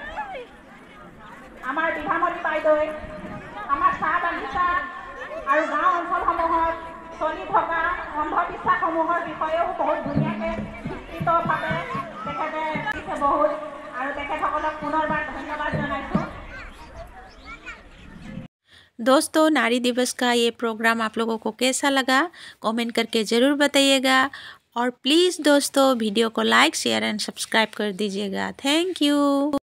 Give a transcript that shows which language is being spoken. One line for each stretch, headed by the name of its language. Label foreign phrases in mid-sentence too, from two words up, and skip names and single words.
Assamese: আমাৰ বিভামণি বাইদেৱে আমাৰ চাহ বাগিচা আৰু গাঁও অঞ্চলসমূহত চলি থকা অন্ধবিশ্বাসসমূহৰ বিষয়েও বহুত ধুনীয়াকৈ বিস্তৃতভাৱে তেখেতে দিছে বহুত, আৰু তেখেতসকলক পুনৰবাৰ ধন্যবাদ জনাইছোঁ।
Hindi: दोस्तों, नारी दिवस का ये प्रोग्राम आप लोगों को कैसा लगा कमेंट करके ज़रूर बताइएगा। और प्लीज़ दोस्तों वीडियो को
English: like share and subscribe
Hindi: कर दीजिएगा।
English: thank you.